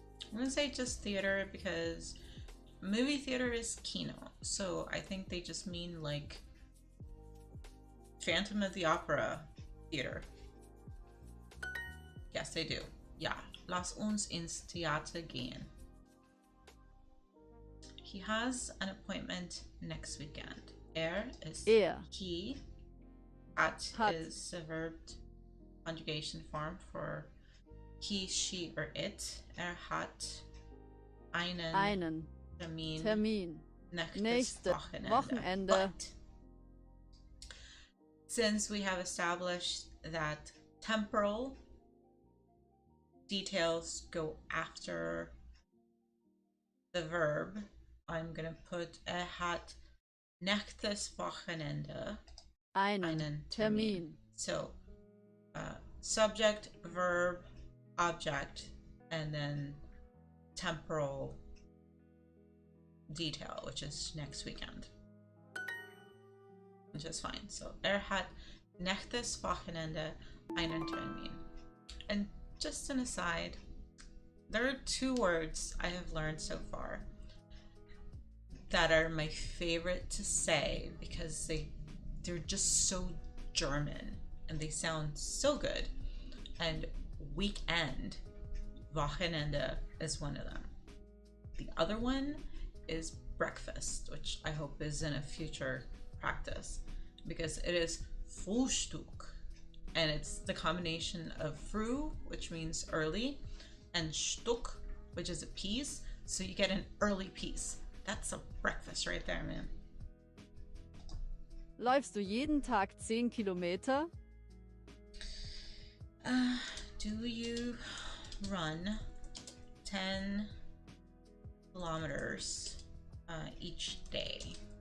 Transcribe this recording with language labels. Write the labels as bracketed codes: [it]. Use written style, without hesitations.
[en] I'm gonna say just theater because movie theater is Kino, so I think they just mean like Phantom of the Opera theater. Yes, they do. [de] Ja, lass uns ins Theater gehen. [en] He has an appointment next weekend. Is he. Hat is a verb conjugation form for he, she, or it. [de] Hat einen Termin. Nächstes Wochenende. [en] But since we have established that temporal details go after the verb, I'm gonna put [de] hat nächstes Wochenende Einen Termin. [en] So subject, verb, object, and then temporal detail, which is next weekend, which is fine. [de] So hat nächstes Wochenende einen Termin. [en] And just an aside, there are 2 words I have learned so far that are my favorite to say because they're just so German and they sound so good. And weekend, Wochenende, is one of them. The other one is breakfast, which I hope is in a future practice because it is Frühstück, and it's the combination of früh, which means early, and Stück, which is a piece, so you get an early piece. That's a breakfast right there, man. [de] Läufst du jeden Tag 10 Kilometer? [en] Do you run 10 kilometers each day?